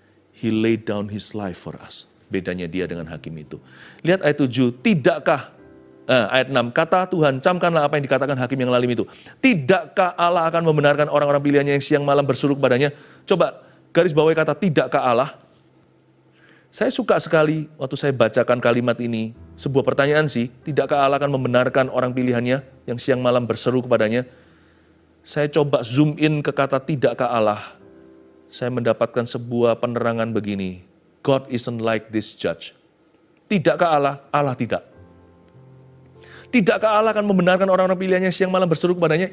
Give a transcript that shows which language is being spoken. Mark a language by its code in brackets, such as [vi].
[en] He laid down his life for us. [id] Bedanya dia dengan hakim itu. Lihat ayat 7, ayat 6, kata Tuhan, camkanlah apa yang dikatakan hakim yang lalim itu. Tidakkah Allah akan membenarkan orang-orang pilihannya yang siang malam berseru kepadanya? Coba garis bawahi kata tidakkah Allah. Saya suka sekali waktu saya bacakan kalimat ini. Sebuah pertanyaan sih, tidakkah Allah akan membenarkan orang pilihannya yang siang malam berseru kepadanya? Saya coba zoom in ke kata tidakkah Allah. Saya mendapatkan sebuah penerangan begini. [en] God isn't like this judge. [id] Tidakkah Allah? Allah tidak. Tidakkah Allah akan membenarkan orang-orang pilihannya siang malam berseru kepadanya?